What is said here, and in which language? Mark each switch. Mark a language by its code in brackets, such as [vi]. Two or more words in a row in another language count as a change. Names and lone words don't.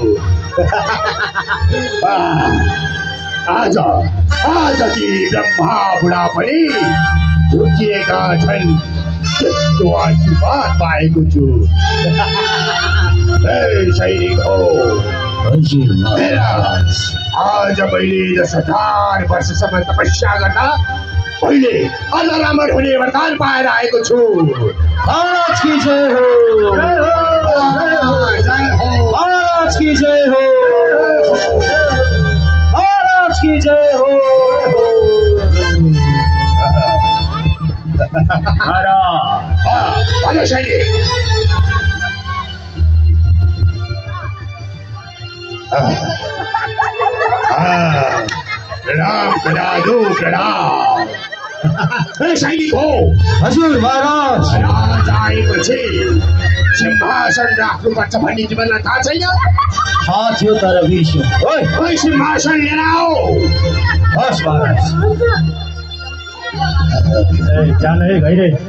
[ne] आज ती ब्रह्मा बुढा पनि झुकिएका छन्, त्यसको आशीर्वाद पाएको छु। सैनिक हो आज मैले 10,000 वर्षसम्म तपस्या गर्दा पहिले अझ राम्रो हुने वरदान पाएर आएको छु। [hi] महाराज की जय हो, महाराज की जय हो, महाराज की जय हो। [ne] महाराज सैनिक प्रणाम प्रणाम प्रणाम। सैनिक हो हजुर महाराज। राज आएपछि सिंहासन राख्नुपर्छ भन्ने तिमीलाई थाहा छैन? थाहा थियो तर बिर्स्यो। ओइ सिंहासन लिएर आऊ। हस् महाराज। जान है गइरे